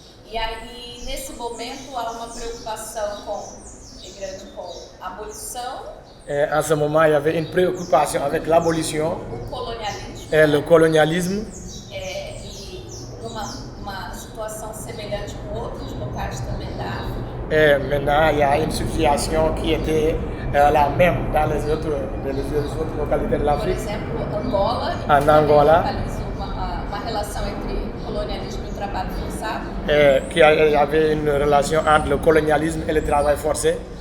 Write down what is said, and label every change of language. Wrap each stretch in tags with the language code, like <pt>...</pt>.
<pt>E aí, nesse momento, há uma preocupação grande com a abolição,</pt> <fr>Et en ce moment, il y avait une préoccupation avec l'abolition</fr> <pt>o colonialismo,</pt> <fr>et le colonialisme.</fr> <pt>e uma situação semelhante com outros locais também da África.</pt> <fr>Et maintenant, il y a une situation qui était la même dans les autres localités de</fr> <pt>Por</pt> <fr>l'Afrique.</fr> <pt>exemplo, Angola,</pt> <fr>En Angola.</fr> <pt>localiza uma relação entre colonialismo e trabalho forçado.</pt> <fr>Et qu'il y avait une relation entre le colonialisme et le travail forcé.</fr>